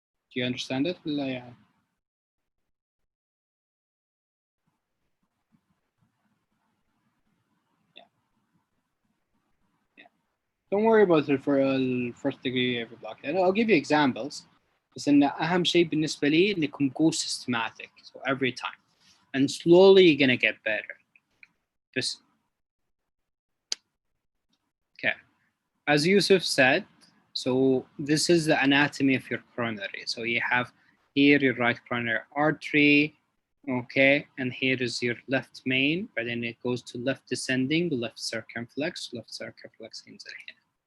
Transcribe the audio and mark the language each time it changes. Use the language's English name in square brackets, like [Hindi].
[English] Do you understand it? [Arabic] لا يعني. [English] Don't worry about it for first degree AV block. I'll give you examples. [Arabic] بس إن أهم شيء بالنسبة لي إنكم go systematic. [English] So every time. And slowly you're gonna get better. Just okay. As Yusuf said, so this is the anatomy of your coronary. So you have here your right coronary artery, okay, and here is your left main, but then it goes to left descending, left circumflex [Arabic] ينزل هنا.